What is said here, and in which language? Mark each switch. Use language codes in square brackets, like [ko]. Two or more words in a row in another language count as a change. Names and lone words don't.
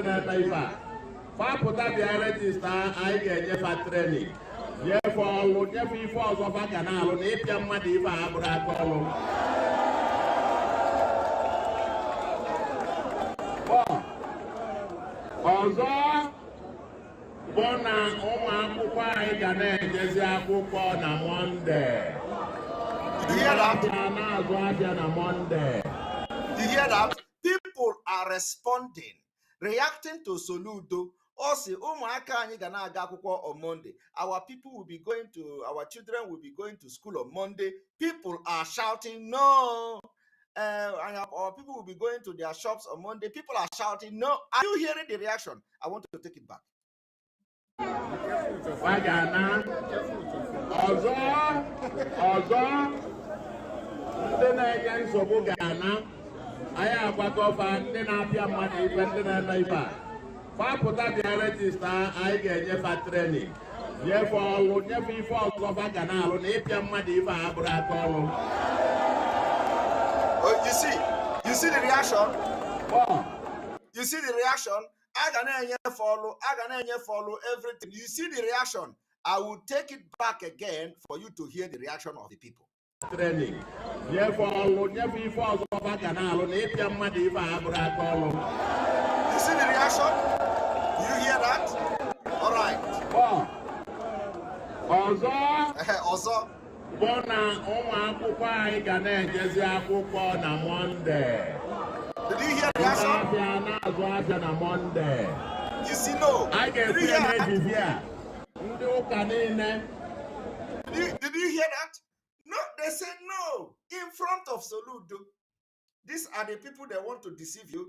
[ig] na-eme ife a fapụta bịa rejista anyị ga-enyefe trening nyefe ọlụ nyefe ife ọzọ fa ga na-alụ na ịpịa mmadụ ife a abụrụ aka ọlụ ọzọ bụ na ụmụ akwụkwọ anyị ga na-ejezi akwụkwọ na Mọnde. [en] You hear that? You hear that? People are responding, reacting to Soludo. Also, on Monday. Our people will be going to, our children will be going to school on Monday. People are shouting, no. And our people will be going to their shops on Monday. People are shouting, no. Are you hearing the reaction? I want to take it back. [ig] Ọzọ ndị na-enye nsogbu ga-ana anyị agbakọba ndị na-apịa mmadụ ife ndị na-eme ife a fapụta bịa rejista anyị ga-enyefe trening nyefe ọlụ nyefe ife ọzọ fa ga na-alụ na ịpịa mmadụ ife a abụrụ aka ọlụ. [en] You see the reaction? You see the reaction? I can follow everything. You see the reaction? I will take it back again for you to hear the reaction of the people. Training. You see the reaction? You hear that? All right. Also. [ig] Bona ụmụ akwụkwọ anyị ga na-ejezi akwụkwọ na Mọnde. [en] Did you hear the reaction? [ig] Na Mọnde. [en] You see, no. I get Did you hear that? No, they said no in front of Soludo. These are the people that want to deceive you.